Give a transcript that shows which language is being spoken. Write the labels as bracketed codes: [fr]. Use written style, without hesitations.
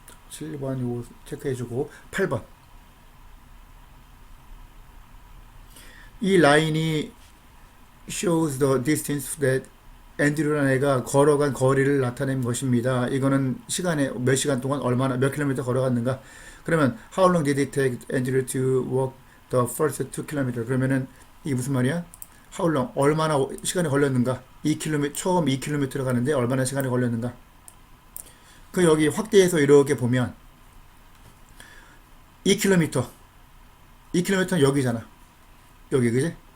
[ko] 7번 요거 체크해주고 8번. 이 라인이 [en] shows the distance that [ko] 앤드류라는 애가 걸어간 거리를 나타낸 것입니다. 이거는 시간에 몇 시간 동안 얼마나 몇 킬로미터 걸어갔는가? 그러면 [en] how long did it take Andrew to walk the first 2km? [ko] 그러면은 이게 무슨 말이야? [en] how long [ko] 얼마나 시간이 걸렸는가? 2km 처음 2km를 가는데 얼마나 시간이 걸렸는가? 그 여기 확대해서 이렇게 보면 2km는 여기잖아. 여기 그지?